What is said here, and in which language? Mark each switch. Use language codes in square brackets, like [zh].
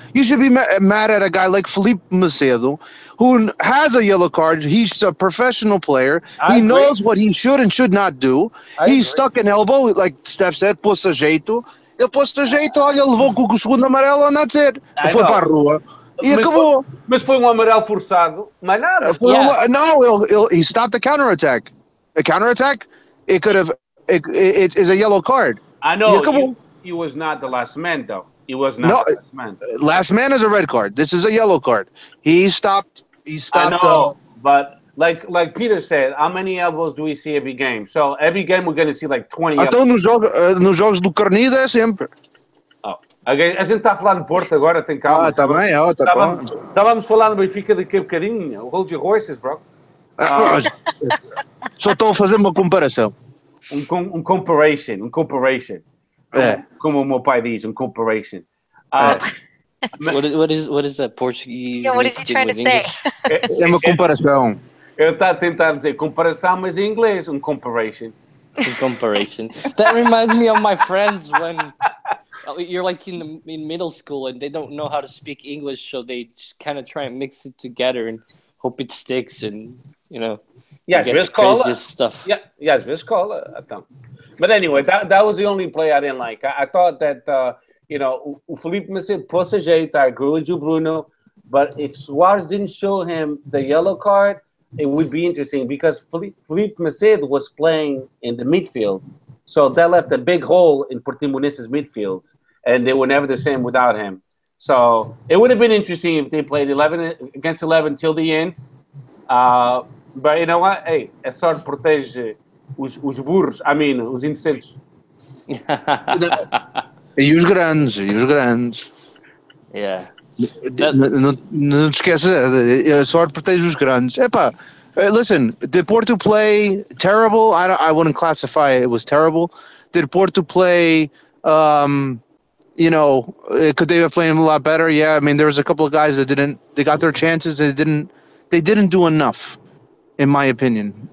[en] You should be mad at a guy like Felipe Macedo, who has a yellow card. He's a professional player. He knows what he should and should not do. He stuck an elbow, like Steph said, [pt] pôs a jeito. Ele pôs a jeito, olha, levou com o segundo amarelo, [en] and that's it. [pt] Foi para a rua. E acabou. Mas foi amarelo forçado, mais nada. [en] No, he stopped the counterattack. A counterattack, it could have. It is a yellow card. I know. He was not the last man, though. He was not the last man. Last man is a red card. This is a yellow card. He stopped. I know, but like Peter said, how many elbows do we see every game? So every game we're going to see like 20 elbows. [pt] Então nos jogos do Carnida é sempre. A gente está a falar de Porto agora, tem calma. Tá bem, tá bom. Estávamos falando do Benfica daqui a bocadinho. [en] Hold your horses, bro. [pt] Só estou a fazer uma comparação. [en] Comparison. [pt] Como o meu pai diz, comparison. [en] What is that Portuguese? Yeah, what is he trying to say? [pt] É uma comparação. Eu estava a tentar dizer comparação, mas em inglês, comparison. [en] Comparison. That reminds me of my friends when you're like in middle school and they don't know how to speak English, so they just kind of try and mix it together and hope it sticks, and Yeah, get craziest stuff. [pt] Yeah, às vezes cola. [en] But anyway, that was the only play I didn't like. I thought that, [pt] o Felipe Macedo pôs a jeito, [en] I agree with you, Bruno, but if Suarez didn't show him the yellow card, it would be interesting because Felipe Macedo was playing in the midfield. So that left a big hole in Portimonense's midfield, and they were never the same without him. So it would have been interesting if they played 11 against 11 till the end. But you know what? Hey, [pt] a sorte protege os burros. [en] I mean, [pt] os inocentes. E os grandes. [en] Yeah. [pt] Não te esqueças, a sorte protege os grandes. [en] Listen, did Porto play terrible? I wouldn't classify it was terrible. Did Porto play, could they have played a lot better? Yeah, I mean, there was a couple of guys that they got their chances, they didn't they didn't do enough, in my opinion.